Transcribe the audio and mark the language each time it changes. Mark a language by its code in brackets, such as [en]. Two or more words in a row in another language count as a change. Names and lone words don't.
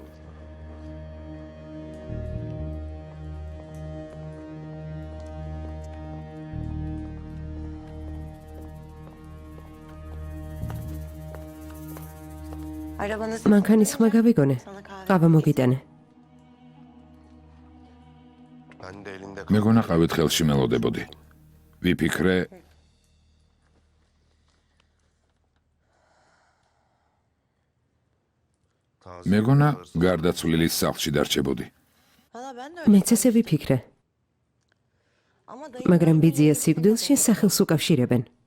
[ka] მანქანის ხმა გავიგონე. ყავა მოგიტანე. [tr] Ben de elinde [ka] მეგონა ყავით ხელში მელოდებოდი. ვიფიქრე, [tr] taze [ka] მეგონა [tr] hırsız. [ka] გარდაცვლილის სახლში დარჩებოდი. მეც ესე ვიფიქრე. მაგრამ ბიძია სიკვდილს შენ სახელს უკავშირებენ.